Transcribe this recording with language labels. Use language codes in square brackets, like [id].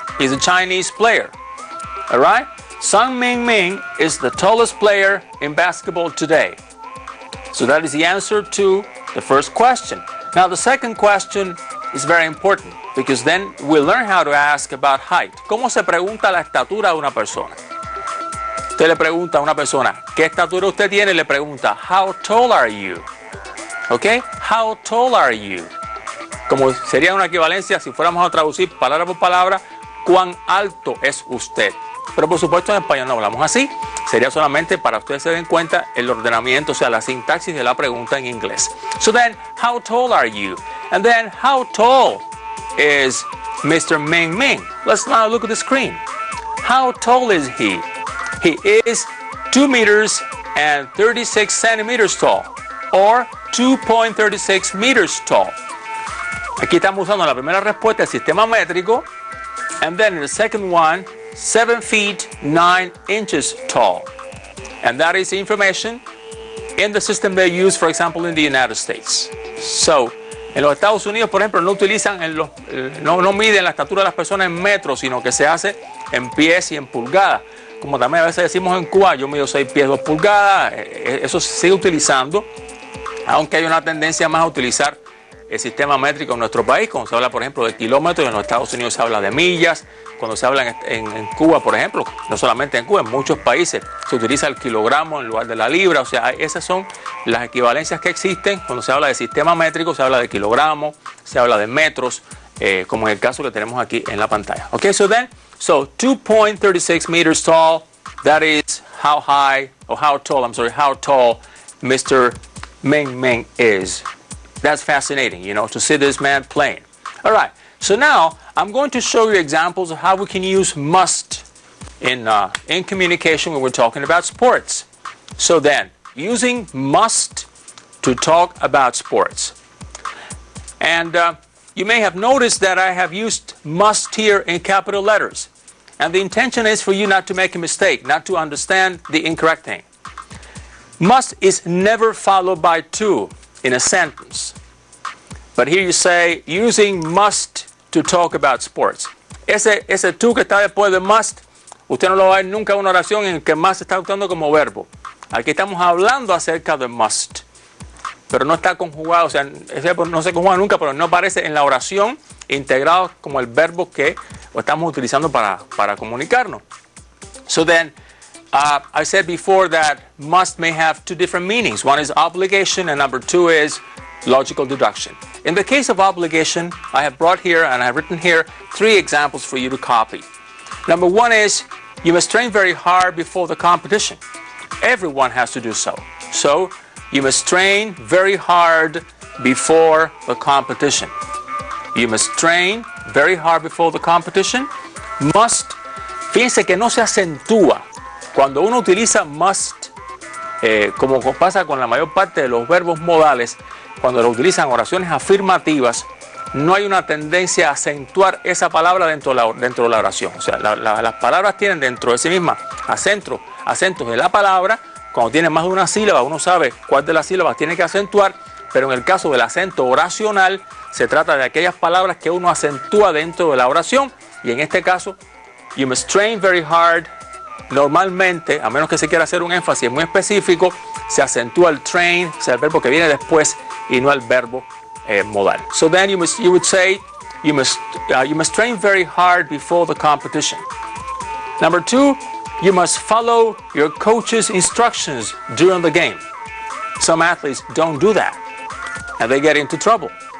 [en] He's a Chinese player. All right? Sun Mingming is the tallest player in basketball today. So that is the answer to the first question. Now, the second question is very important because then we'll learn how to ask about height. [es] ¿Cómo se pregunta la estatura de una persona? Usted le pregunta a una persona, ¿qué estatura usted tiene? Le pregunta, [en] how tall are you? ¿Ok? How tall are you? [es] Como sería una equivalencia si fuéramos a traducir palabra por palabra, ¿cuán alto es usted? Pero por supuesto en español no hablamos así. Sería solamente para ustedes se den cuenta el ordenamiento, o sea, la sintaxis de la pregunta en inglés. [en] So then, how tall are you? And then, how tall is Mr. Ming Ming? Let's now look at the screen. How tall is he? He is 2 meters and 36 centimeters tall, or 2.36 meters tall. [es] Aquí estamos usando la primera respuesta del sistema métrico, [en] and then in the second one, 7 feet 9 inches tall. And that is information in the system they use, for example, in the United States. [es] So, en los Estados Unidos, por ejemplo, no utilizan no miden la estatura de las personas en metros, sino que se hace en pies y en pulgadas. Como también a veces decimos en Cuba, yo mido 6 pies 2 pulgadas. Eso se sigue utilizando, aunque hay una tendencia más a utilizar el sistema métrico en nuestro país, cuando se habla, por ejemplo, de kilómetros. En los Estados Unidos se habla de millas. Cuando se habla en Cuba, por ejemplo, no solamente en Cuba, en muchos países se utiliza el kilogramo en lugar de la libra. O sea, esas son las equivalencias que existen. Cuando se habla de sistema métrico, se habla de kilogramo, se habla de metros, como en el caso que tenemos aquí en la pantalla. [en] Okay, so 2.36 meters tall, that is how tall Mr. Ming Ming is. That's fascinating, to see this man playing. All right, so now I'm going to show you examples of how we can use must in communication when we're talking about sports. So then, using must to talk about sports. And you may have noticed that I have used must here in capital letters. And the intention is for you not to make a mistake, not to understand the incorrect thing. Must is never followed by to in a sentence. But here you say, using must to talk about sports. [es] Ese to que está después de must, usted no lo va a ver nunca en una oración en que must está usando como verbo. Aquí estamos hablando acerca de must, pero no está conjugado, o sea, ese verbo no se conjuga nunca, pero no aparece en la oración integrado como el verbo que estamos utilizando para comunicarnos. [en] So then, I said before that must may have two different meanings. One is obligation and number two is logical deduction. In the case of obligation, I have brought here and I have written here 3 examples for you to copy. Number 1 is you must train very hard before the competition. Everyone has to do so. So you must train very hard before the competition. You must train very hard before the competition. [es] Must, fíjense que no se acentúa. Cuando uno utiliza must, como pasa con la mayor parte de los verbos modales, cuando lo utilizan oraciones afirmativas, no hay una tendencia a acentuar esa palabra dentro de la oración. O sea, las palabras tienen dentro de sí mismas acentos de la palabra. Cuando tiene más de una sílaba, uno sabe cuál de las sílabas tiene que acentuar, pero en el caso del acento oracional, se trata de aquellas palabras que uno acentúa dentro de la oración, y en este caso, [en] you must train very hard. [es] Normalmente, a menos que se quiera hacer un énfasis muy específico, se acentúa el train, o sea, el verbo que viene después, y no el verbo modal. [en] So then you would say, you must train very hard before the competition. Number 2, you must follow your coach's instructions during the game. Some athletes don't do that, and they get into trouble.